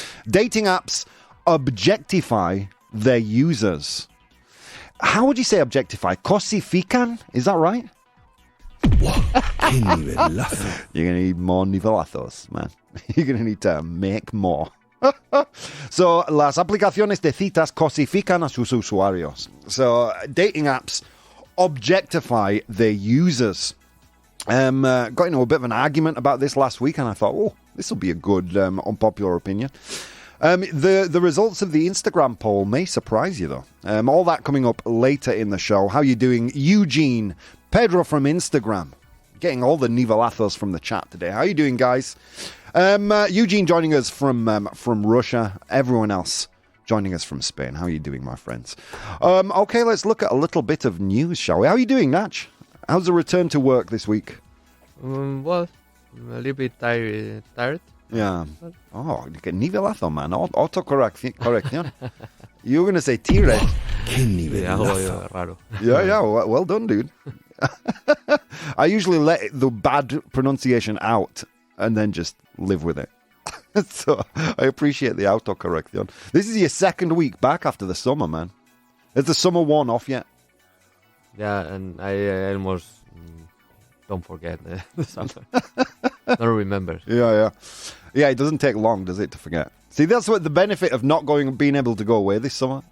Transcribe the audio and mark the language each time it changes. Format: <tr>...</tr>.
<en>Dating apps objectify their users. How would you say objectify? Cosifican? Is that right?</en> <es>Qué nivelazo.</es> <en>You're going to need more nivelazos, man. You're going to need to make more.</en> <es>So, las aplicaciones de citas cosifican a sus usuarios.</es> <en>So, dating apps objectify their users. Got into a bit of an argument about this last week, and I thought, this will be a good unpopular opinion. The results of the Instagram poll may surprise you, though. All that coming up later in the show. How you doing, Eugene? Pedro from Instagram. Getting all the nivelazos from the chat today. How you doing, guys? Eugene joining us from Russia. Everyone else joining us from Spain. How are you doing, my friends? Okay, let's look at a little bit of news, shall we? How are you doing, Natch? How's the return to work this week? Well, I'm a little bit tired. Yeah. Oh,</en> <es>que nivelazo,</es> <en>man.</en> <es>Autocorrección.</es> <en>You were going to say tired.</en> <es>Qué nivelazo. Raro.</es> <en>Yeah. Well done, dude. I usually let the bad pronunciation out and then just live with it. So I appreciate the autocorrección. This is your second week back after the summer, man. Is the summer worn off yet? Yeah, and I almost don't forget the summer. Don't remember. Yeah. It doesn't take long, does it, to forget? See, that's what the benefit of not being able to go away this summer.</en>